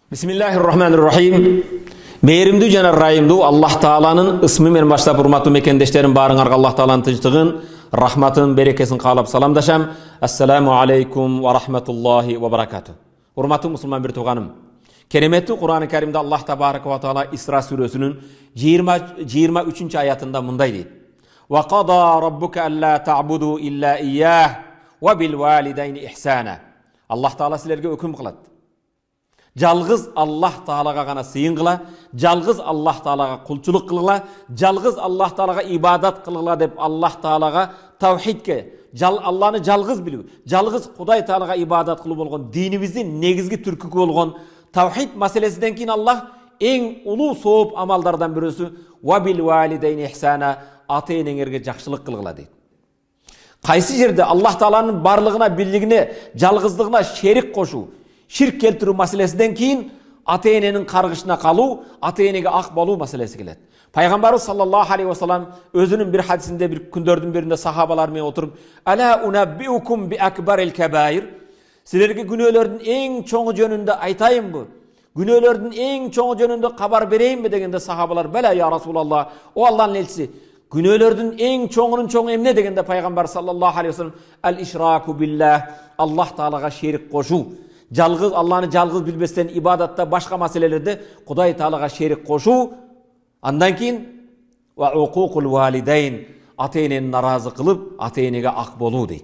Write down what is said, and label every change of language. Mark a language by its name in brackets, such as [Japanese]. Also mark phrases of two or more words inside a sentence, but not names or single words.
[Arabic] Bismillahirrahmanirrahim. [Kyrgyz] Meyrimdүү жана ырайымдуу Аллах Тааланын ысмы менен баштап урматтуу мекендештерим баарыңарга Аллах Тааланын тынчтыгын, рахматын, берекесин каалап саламдашам. [Arabic] السلام عليكم ورحمة الله وبركاته. [Kyrgyz] Урматтуу мусулман бир тууганым. Кереметтүү Кур'ан-ы Каримде Аллах [Arabic] تبارك وتعالى [Kyrgyz] Исра сүрөсүнүн 23 аятында мындай дейт. [Arabic] وقضى ربك ألا تعبدوا إلا إياه وبالوالدين إحسانا. [Kyrgyz] Аллах Таала силерге өкүм кылат. Жалгыз Аллах Таалага гана сыйын кыла, жалгыз Аллах Таалага кулчулук кылгыла, жалгыз Аллах Таалага ибадат кылгыла деп Аллах Таалага тавхидке, Алланы жалгыз билүү, жалгыз Кудай Таалага ибадат кылуу болгон динибиздин негизги түркүкү болгон тавхид маселесинен кийин Аллах эң улуу сооп амалдардан бирөөсү [Arabic] وبالوالدين إحسانا, [Kyrgyz] ата-энеңерге жакшылык кылгыла дейт. Кайсы жерде Аллах Тааланын барлыгына, бирлигине, жалгыздыгына шерик кошуу, ширк келтирүү маселесинен кийин ата-эненин каргышына калуу, ата-энеге ак болуу маселеси келет. Пайгамбарыбыз [Arabic] صلى الله عليه وسلم [Kyrgyz] өзүнүн бир хадисинде бир күндөрдүн биринде сахабалар менен отуруп, [Arabic] "ألا أنبئكم بأكبر الكبائر?" [Kyrgyz] Силерге күнөөлөрдүн эң чоңу жөнүндө айтайынбы? Күнөөлөрдүн эң чоңу жөнүндө кабар берейинби дегенде сахабалар, [Arabic] "بلى يا رسول الله, [Kyrgyz] о Аллахтын элчиси, күнөөлөрдүн эң чоңунун чоңу эмне?" дегенде пайгамбар [Arabic] صلى الله عليه وسلم, "الإشراك بالله", [Kyrgyz] Аллах Таалага шерик кошуу. Жалгыз Алланы жалгыз билбестен ибадатта башка маселелерде Кудай Таалага шерик кошуу. Андан кийин [Arabic] وعقوق الوالدين, [Kyrgyz] ата-энени наразы кылып, ата-энеге ак болуу дейт.